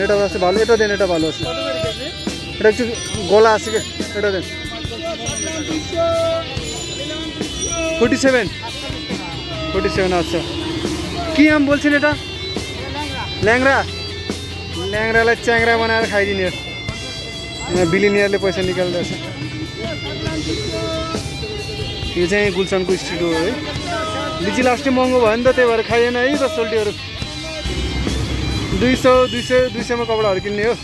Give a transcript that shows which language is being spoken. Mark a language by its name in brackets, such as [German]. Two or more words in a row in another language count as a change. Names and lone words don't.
[Bangla] এটা আছে ভালো, এটা দেন, এটা ভালো আছে। এটা একটু গলা আছে কে, এটা দেন। 47 আচ্ছা। কি আম বলছেন এটা? ল্যাংরা। [Nepali] ল্যাংরাलाई च्याङ्रा बनाएर खाइदिने हो। यहाँ बिलिनियरले पैसा निकाल्दैछ। यो चाहिँ गुल्सनको स्ट्रिट हो है। लिची लास्टै महँगो भयो नि त, त्यही भएर खाइएन है त सोल्टीहरू। 200मा कपडाहरू किन्ने हो।